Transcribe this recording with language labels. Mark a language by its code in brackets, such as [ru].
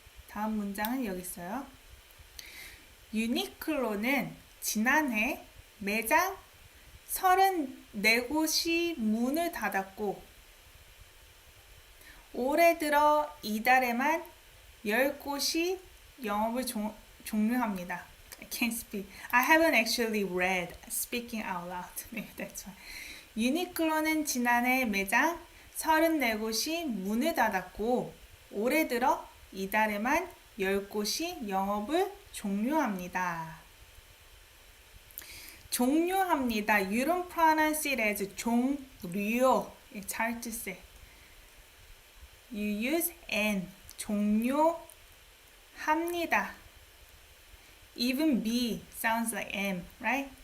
[ko] 다음 문장은 여기 있어요. 유니클로는 지난해 매장 34곳이 문을 닫았고 올해 들어 이달에만 10곳이 영업을 종료합니다. [en] I can't speak. I haven't actually read speaking out loud. Maybe that's why. [ko] 유니클로는 지난해 매장 34곳이 문을 닫았고 올해 들어 이달에만 10곳이 영업을 종료합니다. 종료합니다. [en] You don't pronounce it as 종료. It's hard to say. You use N. [ko] 종료합니다. [en] Even B sounds like M, right?